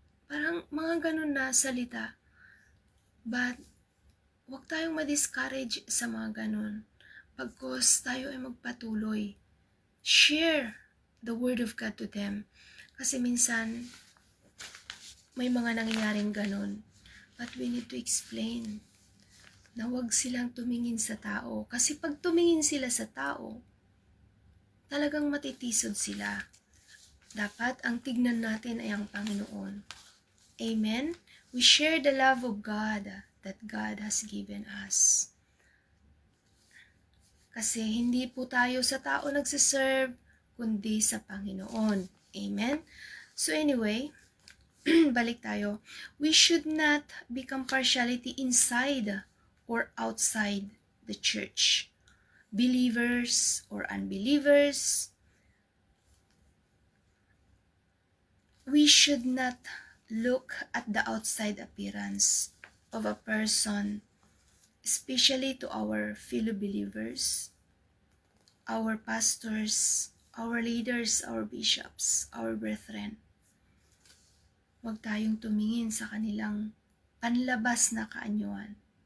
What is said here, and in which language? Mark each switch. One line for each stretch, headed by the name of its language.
Filipino: Parang mga ganun na salita. But, huwag tayong ma-discourage sa mga ganun. Pagkos tayo ay magpatuloy.
English: Share the Word of God to them.
Filipino: Kasi minsan, may mga nangyayaring ganun.
English: But we need to explain
Filipino: na huwag silang tumingin sa tao. Kasi pag tumingin sila sa tao, talagang matitisod sila. Dapat ang tignan natin ay ang Panginoon. Amen?
English: We share the love of God that God has given us.
Filipino: Kasi hindi po tayo sa tao nagsiserve, kundi sa Panginoon. Amen?
English: So anyway,
Filipino: balik tayo.
English: We should not become partiality inside or outside the church. Believers or unbelievers, we should not look at the outside appearance of a person, especially to our fellow believers, our pastors, our leaders, our bishops, our brethren.
Filipino: Huwag tayong tumingin sa kanilang panlabas na kaanyuan.